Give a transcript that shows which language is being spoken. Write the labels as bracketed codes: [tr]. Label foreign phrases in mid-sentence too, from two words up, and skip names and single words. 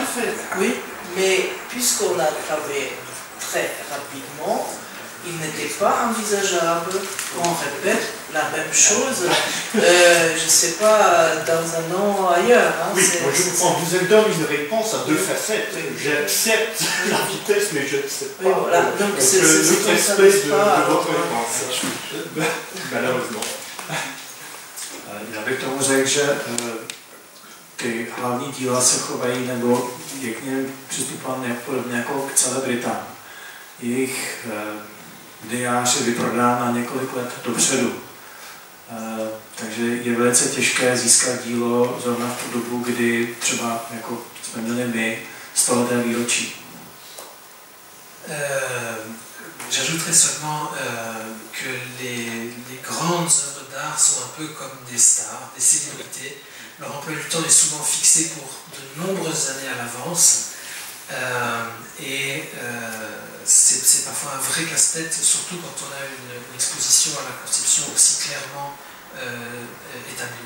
[fr] Oui, mais puisqu'on a travaillé très rapidement, il n'était pas envisageable qu'on répète la même chose, je ne sais pas, dans un an ailleurs. Hein, oui, moi je comprends. Vous avez donné une réponse à deux facettes. J'accepte la vitesse, mais je ne sais pas. Oui, voilà. Donc c'est l'autre aspect de votre réponse. Malheureusement. [cs] Já bych tomu řekl, že ty hlavní díla se chovají nebo je k něm přistupovány podobně jako k celebritám. Jejich diář je vyprodán na několik let dopředu. Takže je velice těžké získat dílo zrovna v tu dobu, kdy třeba jako jsme měli my 100leté výročí. [fr] J'ajouterais seulement que les grandes œuvres d'art sont un peu comme des stars, des célébrités. Leur emploi du temps est souvent fixé pour de nombreuses années à l'avance. C'est parfois un vrai casse-tête, surtout quand on a une exposition à la conception aussi clairement établie.